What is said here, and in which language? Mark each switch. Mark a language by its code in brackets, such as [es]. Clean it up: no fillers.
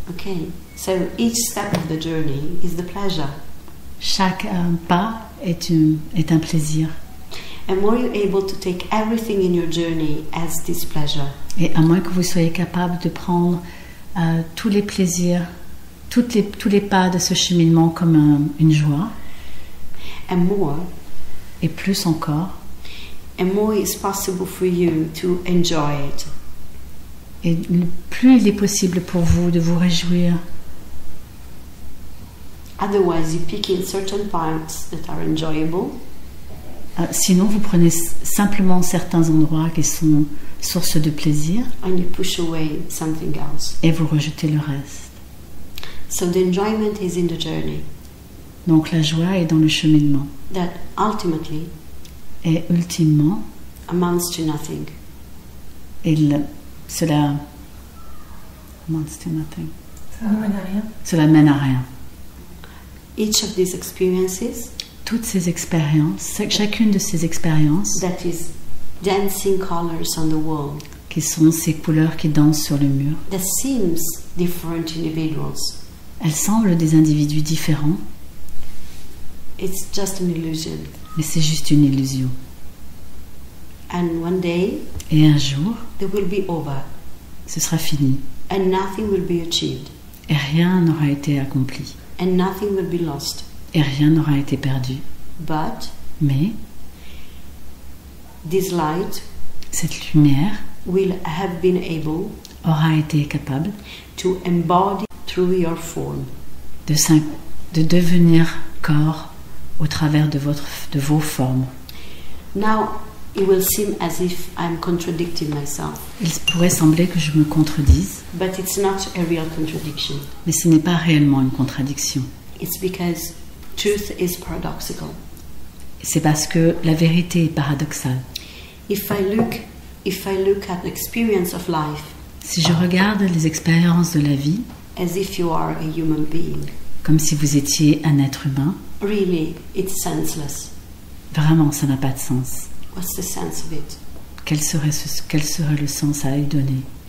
[en] Okay, so each step of the journey is the pleasure. [fr] Chaque pas est un plaisir. [en] And more you're able to take everything in your journey as this pleasure, [fr] Et à moins que vous soyez capable de prendre tous les plaisirs, tous les pas de ce cheminement comme une joie, [en] and more [fr] plus encore, [en] it's possible for you to enjoy it. [fr] et plus il est possible pour vous de vous réjouir. [en] Otherwise, you pick in certain parts that are enjoyable, [fr] Sinon, vous prenez simplement certains endroits qui sont source de plaisir [en] and you push away something else. [fr] et vous rejetez le reste. [en] So the enjoyment is in the journey, [fr] Donc la joie est dans le cheminement. [en] that ultimately [fr] Et ultimement, [en] amounts to nothing. [fr] cela [en] amounts to nothing. [fr] Ça ne mène à rien. Cela mène à rien. [en] Each of these experiences [fr] Toutes ces expériences, chacune de ces expériences, [en] that is dancing colors on the wall, [fr] qui sont ces couleurs qui dansent sur le mur, [en] that seems different individuals, [fr] elles semblent des individus différents, [en] it's just an illusion. [fr] mais c'est juste une illusion. [en] And one day [fr] Et un jour, [en] they will be over, [fr] ce sera fini. [en] and nothing will be achieved, [fr] Et rien n'aura été accompli. [en] and nothing will be lost. [fr] Et rien n'aura été perdu. [en] But [fr] Mais [en] this light [fr] cette lumière [en] will have been able [fr] aura été capable [en] to embody through your form. [fr] de devenir corps au travers de vos formes. [en] Now, it will seem as if I'm contradicting myself, [fr] Il pourrait sembler que je me contredise, [en] but it's not a real contradiction. [fr] mais ce n'est pas réellement une contradiction. [en] It's because truth is paradoxical. [fr] C'est parce que la vérité est paradoxale. [en] If I look at the experience of life [fr] Si je regarde les expériences de la vie [en] as if you are a human being, [fr] comme si vous étiez un être humain, [en] really, it's senseless. [fr] vraiment, ça n'a pas de sens. [en] What's the sense of it? [fr] Quel serait le sens à y donner?